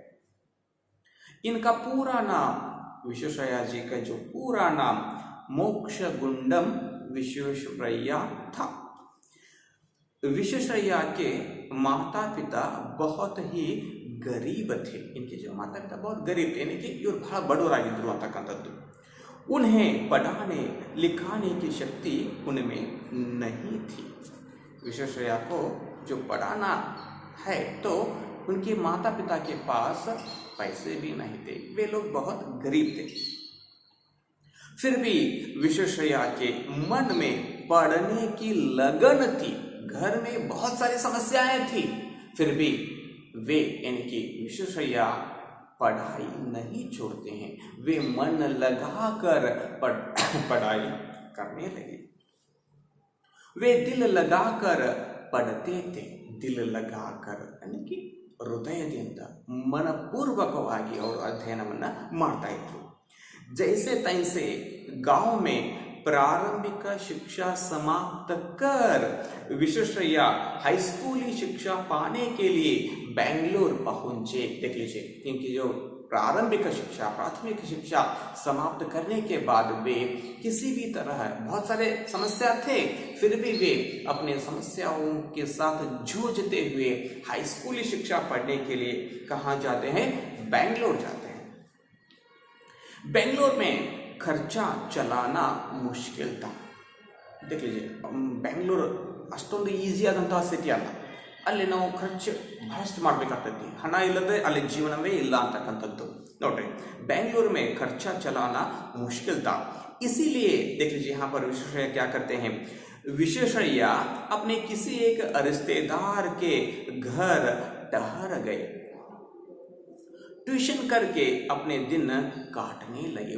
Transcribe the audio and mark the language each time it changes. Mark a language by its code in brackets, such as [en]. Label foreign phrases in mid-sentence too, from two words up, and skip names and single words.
[hi] इनका पूरा नाम, विश्वेश्वरैया जी का जो पूरा नाम मोक्षगुंडम विश्वेश्वरैया था। विश्वेश्वरैया के माता पिता बहुत ही गरीब थे। इनके जो माता पिता बहुत गरीब थे, यानी कि [kn] इವರು ಬಹಳ ಬಡವರಾಗಿದ್ದರು ಅಂತಕ್ಕಂಥದ್ದು। [hi] उन्हें पढ़ाने लिखाने की शक्ति उनमें नहीं थी। विश्वेश्वरैया को जो पढ़ाना है तो उनके माता पिता के पास पैसे भी नहीं थे, वे लोग बहुत गरीब थे। फिर भी विश्वेश्वरैया के मन में पढ़ने की लगन थी। घर में बहुत सारी समस्याएं थी, फिर भी वे, यानी कि विश्वेश्वरैया पढ़ाई नहीं छोड़ते हैं। वे मन लगाकर पढ़ाई करने लगे। वे दिल लगाकर पढ़ते थे। दिल लगाकर यानी कि [kn] ಹೃದಯದಿಂದ ಮನಪೂರ್ವಕವಾಗಿ ಅವರು ಅಧ್ಯಯನವನ್ನು ಮಾಡ್ತಾ ಇದ್ರು। [hi] जैसे तैसे गांव में प्रारंभिक शिक्षा समाप्त कर विश्वेश्वरैया हाई स्कूली शिक्षा पाने के लिए बेंगलोर पहुंचे। देख लीजिए, इनकी जो प्रारंभिक शिक्षा, प्राथमिक शिक्षा समाप्त करने के बाद वे किसी भी तरह, बहुत सारे समस्या थे, फिर भी वे अपने समस्याओं के साथ जूझते हुए हाई स्कूली शिक्षा पढ़ने के लिए कहाँ जाते हैं? बेंगलोर जाते हैं। बेंगलोर में खर्चा चलाना मुश्किल था। देख लीजिए, [kn] बेंगलोर ಅಷ್ಟೊಂದು ಈಸಿ ಆದಂತಹ ಸಿಟಿ ಅಲ್ಲ, ಅಲ್ಲಿ ನಾವು ಖರ್ಚು ಬಹಳಷ್ಟು ಮಾಡಬೇಕಾಗ್ತೈತಿ, ಹಣ ಇಲ್ಲದೆ ಅಲ್ಲಿ ಜೀವನವೇ ಇಲ್ಲ ಅಂತಕ್ಕಂಥದ್ದು ನೋಡ್ರಿ। [hi] बेंगलोर में खर्चा चलाना मुश्किल था, इसीलिए देख लीजिए यहाँ पर विश्वेश्वरैया क्या करते हैं। विश्वेश्वरैया अपने किसी एक रिश्तेदार के घर ठहर गए, ट्यूशन करके अपने दिन काटने लगे।